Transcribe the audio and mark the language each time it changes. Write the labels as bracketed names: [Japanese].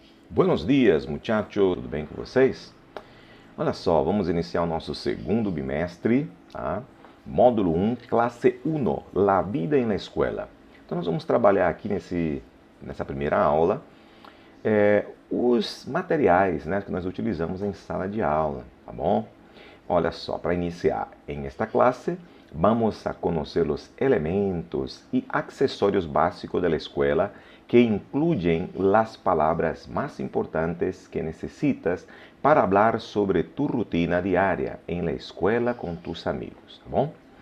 [Spanish] Buenos dias, muchachos, [Portuguese] tudo bem com vocês? Olha só, vamos iniciar o nosso segundo bimestre, tá? [Spanish] Módulo 1, classe 1, La vida en la escuela. [Portuguese] Então nós vamos trabalhar aqui nessa primeira aula os materiais, né, que nós utilizamos em sala de aula, tá bom? Olha só, para iniciar em esta classe, vamos a conhecer os elementos e acessórios básicos da escola [Spanish] que incluyen las palabras más importantes que necesitas para hablar sobre tu rutina diária en la escuela com tus amigos, tá bom?